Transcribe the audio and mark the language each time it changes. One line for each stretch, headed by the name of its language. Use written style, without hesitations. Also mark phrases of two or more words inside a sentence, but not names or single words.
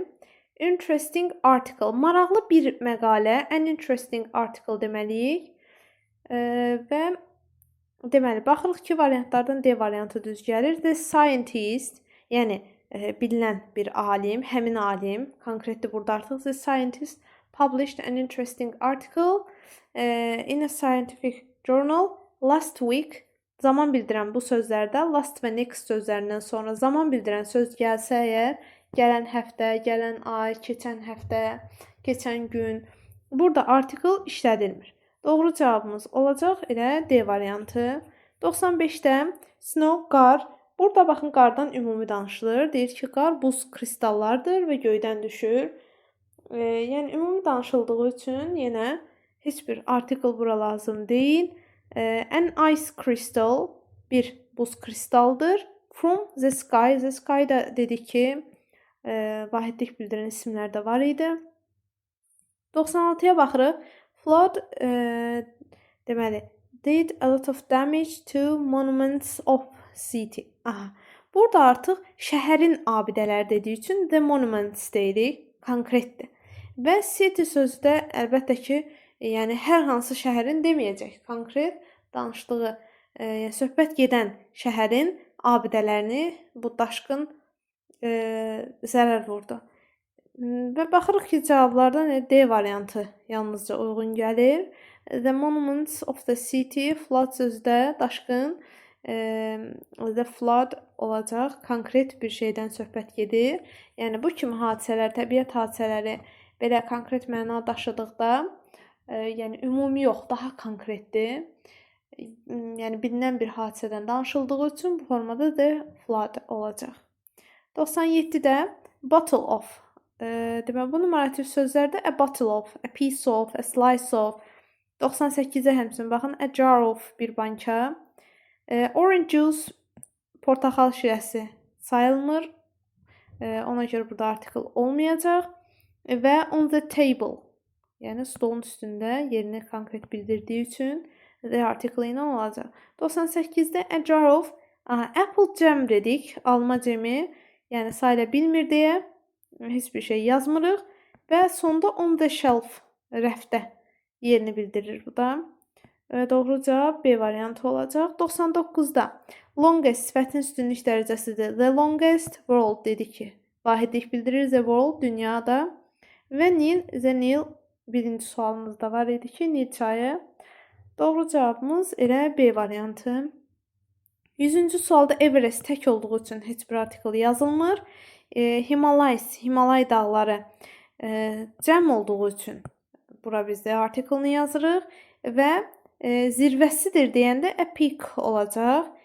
English: Interesting article,
Azerbaijani: maraqlı bir məqalə,
English: an interesting article deməliyik.
Azerbaijani: Və deməli, baxırıq ki, variantlardan D variantı düz gəlir.
English: The scientist,
Azerbaijani: yəni bilinən bir alim, həmin alim, konkretdir burada artıq.
English: The scientist published an interesting article in a scientific journal last week.
Azerbaijani: Zaman bildirən bu sözlərdə last və next sözlərindən sonra zaman bildirən söz gəlsə əgər, gələn həftə, gələn ay, keçən həftə, keçən gün, burada article işlədilmir. Doğru cavabımız olacaq elə D variantı. 95-də snow, qar. Burada baxın, qardan ümumi danışılır. Deyir ki, qar buz kristallardır və göydən düşür. Yəni ümumi danışıldığı üçün yenə heç bir article bura lazım deyil.
English: An ice crystal
Azerbaijani: bir buz kristaldır.
English: From the sky. The sky
Azerbaijani: da dedik ki, vahidlik bildirən isimlər də var idi. 96-ya baxırıq.
English: Flood deməli did a lot of damage to monuments of city. Aha.
Azerbaijani: Burada artıq şəhərin abidələri dediyi üçün
English: the monuments
Azerbaijani: deyirik, konkretdir. Və city sözü də əlbəttə ki, yəni hər hansı şəhərin deməyəcək, konkret danışdığı, yəni söhbət gedən şəhərin abidələrini bu daşqın zərər vurdu. Və baxırıq ki, cavablardan D variantı yalnızca uyğun gəlir.
English: The monuments of the city,
Azerbaijani: flood sözü də daşqın,
English: the flood
Azerbaijani: olacaq, konkret bir şeydən söhbət gedir. Yəni bu kimi hadisələr, təbiət hadisələri belə konkret məna daşıdıqda, yəni ümumi yox, daha konkretdir. Yəni bilinən bir hadisədən danışıldığı üçün bu formada da flood olacaq. 97-də
English: bottle of.
Azerbaijani: Deməli bu numarativ sözlərdə
English: a bottle of, a piece of, a slice of.
Azerbaijani: 98-ə həmçinin baxın,
English: a jar of
Azerbaijani: bir banka.
English: Orange juice
Azerbaijani: portaxal şirəsi sayılmır. Ona görə burada artikel olmayacaq. Və
English: on the table,
Azerbaijani: yəni stolun üstündə yerini konkret bildirdiyi üçün
English: the article
Azerbaijani: ilə olacaq. 98-də
English: a jar of, apple jam
Azerbaijani: dedik, alma cemi, yəni sayıla bilmir deyə heç bir şey yazmırıq və sonda
English: on the shelf,
Azerbaijani: rəfdə yerini bildirir bu da. Doğru cavab B variantı olacaq. 99-da longest sifətin üstünlük dərəcəsidir.
English: The longest world
Azerbaijani: dedik ki, vahidlik bildirir,
English: the world dünyada.
Azerbaijani: Və Nil, the Nil birinci sualımızda var idi ki, Nil çayı. Doğru cavabımız elə B variantı. 100-cü sualda Everest tək olduğu üçün heç bir artikel yazılmır. Himalayas, Himalay dağları cəm olduğu üçün bura biz də artikelini yazırıq və zirvəsidir deyəndə
English: a peak
Azerbaijani: olacaq.